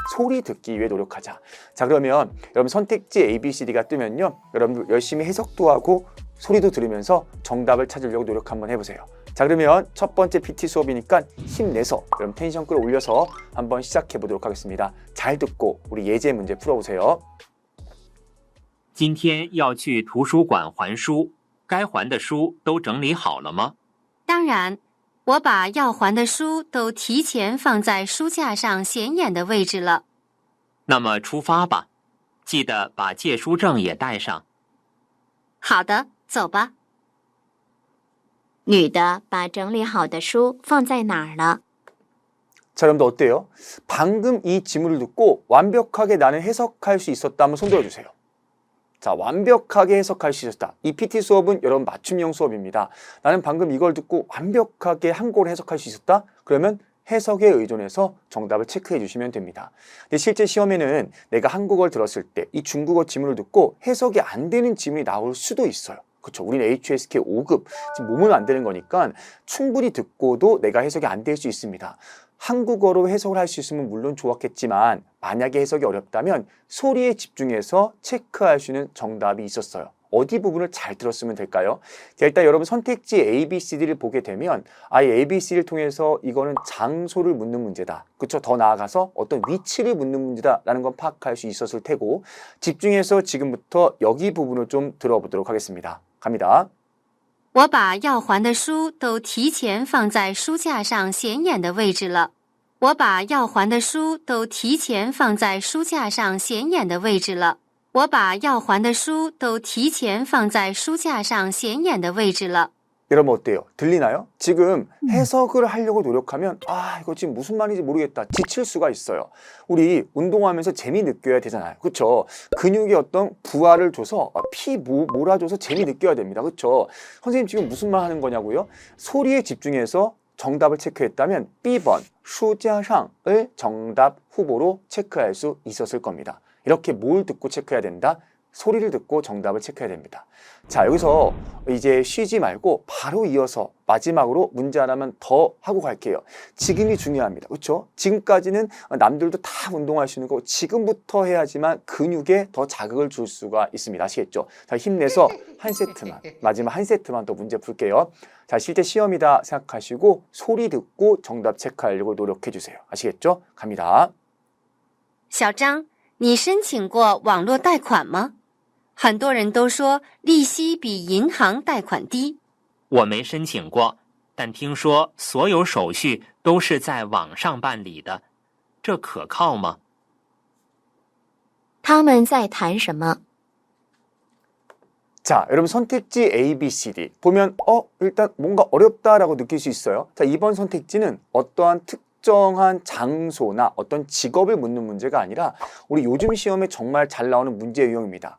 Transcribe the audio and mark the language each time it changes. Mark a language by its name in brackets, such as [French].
[Korean] 소리 듣기 위해 노력하자. 자, 그러면 여러분 선택지 A, B, C, D가 뜨면요. 여러분 열심히 해석도 하고 소리도 들으면서 정답을 찾으려고 노력 한번 해보세요. 자, 그러면 첫 번째 PT 수업이니까 힘내서 여러분 텐션 끌어올려서 한번 시작해 보도록 하겠습니다. 잘 듣고 우리 예제 문제 풀어보세요. [Chinese] 今天要去图书馆还书，该还的书都整理好了吗？当然，我把要还的书都提前放在书架上显眼的位置了。那么出发吧，记得把借书证也带上。好的，走吧。女的把整理好的书放在哪儿了？ [Korean] 자, 여러분들 어때요? 방금 이 지문을 듣고 완벽하게 나는 해석할 수 있었다 한번 손 들어주세요. 자, 완벽하게 해석할 수 있었다. 이 PT 수업은 여러분 맞춤형 수업입니다. 나는 방금 이걸 듣고 완벽하게 한국어로 해석할 수 있었다? 그러면 해석에 의존해서 정답을 체크해 주시면 됩니다. 근데 실제 시험에는 내가 한국어를 들었을 때 이 중국어 지문을 듣고 해석이 안 되는 지문이 나올 수도 있어요. 그렇죠. 우리는 HSK 5급, 지금 몸은 안 되는 거니까 충분히 듣고도 내가 해석이 안 될 수 있습니다. 한국어로 해석을 할 수 있으면 물론 좋았겠지만 만약에 해석이 어렵다면 소리에 집중해서 체크할 수 있는 정답이 있었어요. 어디 부분을 잘 들었으면 될까요? 자, 일단 여러분 선택지 A, B, C, D를 보게 되면 이 A, B, C를 통해서 이거는 장소를 묻는 문제다. 그렇죠? 더 나아가서 어떤 위치를 묻는 문제다라는 건 파악할 수 있었을 테고 집중해서 지금부터 여기 부분을 좀 들어보도록 하겠습니다. 갑니다. [Chinese] 我把要还的书都提前放在书架上显眼的位置了。我把要还的书都提前放在书架上显眼的位置了。我把要还的书都提前放在书架上显眼的位置了。 [Korean] 여러분 어때요? 들리나요? 지금 해석을 하려고 노력하면 이거 지금 무슨 말인지 모르겠다. 지칠 수가 있어요. 우리 운동하면서 재미 느껴야 되잖아요. 그렇죠? 근육에 어떤 부하를 줘서 피 몰아줘서 재미 느껴야 됩니다. 그렇죠? 선생님 지금 무슨 말 하는 거냐고요? 소리에 집중해서 정답을 체크했다면 B번 수자상을 정답 후보로 체크할 수 있었을 겁니다. 이렇게 뭘 듣고 체크해야 된다? 소리를 듣고 정답을 체크해야 됩니다. 자, 여기서 이제 쉬지 말고 바로 이어서 마지막으로 문제 하나만 더 하고 갈게요. 지금이 중요합니다. 그렇죠? 지금까지는 남들도 다 운동할 수 있는 거고 지금부터 해야지만 근육에 더 자극을 줄 수가 있습니다. 아시겠죠? 자, 힘내서 한 세트만, 마지막 한 세트만 더 문제 풀게요. 자, 실제 시험이다 생각하시고 소리 듣고 정답 체크하려고 노력해 주세요. 아시겠죠? 갑니다. [Chinese] 小张，你申请过网络贷款吗？很多人都说利息比银行贷款低。我没申请过，但听说所有手续都是在网上办理的，这可靠吗？他们在谈什么？ [Korean] 자, 여러분 선택지 A, B, C, D 보면 일단 뭔가 어렵다라고 느낄 수 있어요. 자, 이번 선택지는 어떠한 특정한 장소나 어떤 직업을 묻는 문제가 아니라 우리 요즘 시험에 정말 잘 나오는 문제 유형입니다.